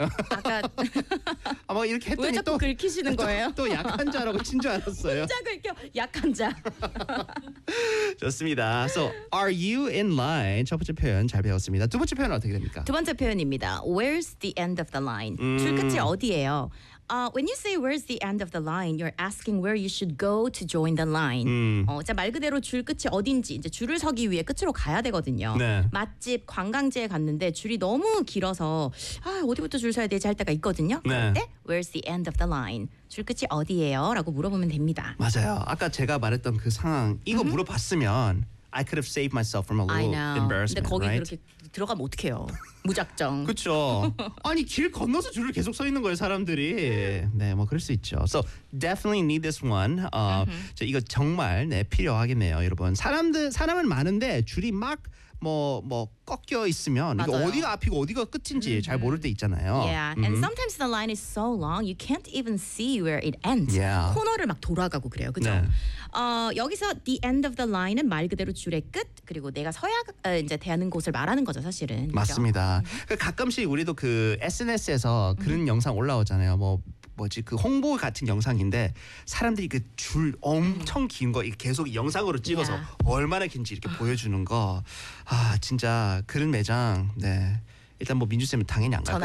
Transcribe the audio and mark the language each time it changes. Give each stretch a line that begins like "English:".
Korean: 아까 아마 이렇게 했더니 왜 자꾸 또 긁히시는 거예요? 또 약한 자라고 친 줄 알았어요. 혼자 긁혀 약한 자. 좋습니다.
English: So are you in line?
Korean: 첫 번째 표현 잘 배웠습니다. 두 번째 표현 어떻게 됩니까? 두 번째 표현입니다.
English: Where's the end of the line?
Korean: 줄 끝이 어디예요?
English: When you say where's the end of the line, you're asking where you should go to join the line.
Korean: 자, 말 그대로 줄 끝이 어딘지 이제 줄을 서기 위해 끝으로 가야 되거든요. 네. 맛집, 관광지에 갔는데 줄이 너무 길어서 아, 어디부터 줄 서야 되지 할 때가 있거든요. 네. 그런데
English: where's the end of the line?
Korean: 줄 끝이 어디예요? 라고 물어보면 됩니다. 맞아요. 아까 제가 말했던 그 상황 이거 mm-hmm. 물어봤으면
English: I could have saved myself from a little embarrassment.
Korean: 근데 거기
English: right?
Korean: 그렇게 들어가면 어떡해요. 무작정. 그렇죠. 아니 길 건너서 줄을 계속 서 있는 거예요 사람들이. 네 뭐 그럴 수 있죠.
English: So definitely need this one.
Korean: Mm-hmm. 이거 정말 네, 필요하겠네요 여러분. 사람은 많은데 줄이 막 뭐 꺾여 있으면 맞아요. 이거 어디가 앞이고 어디가 끝인지 mm-hmm. 잘 모를 때 있잖아요.
English: Yeah. And mm-hmm. sometimes the line is so long you can't even see where it ends. Yeah.
Korean: 코너를 막 돌아가고 그래요. 그죠? 네. 여기서 the end of the line은 말 그대로 줄의 끝 그리고 내가 서야 이제 되는 곳을 말하는 거죠, 사실은. 맞습니다. 가끔씩 우리도 그 SNS에서 그런 영상 올라오잖아요. 뭐지 그 홍보 같은 영상인데 사람들이 그 줄 엄청 긴 거 계속 영상으로 찍어서 얼마나 긴지 이렇게 보여주는 거 아 진짜 그런 매장 네 일단 뭐 민주 쌤은 당연히 안 갈 거고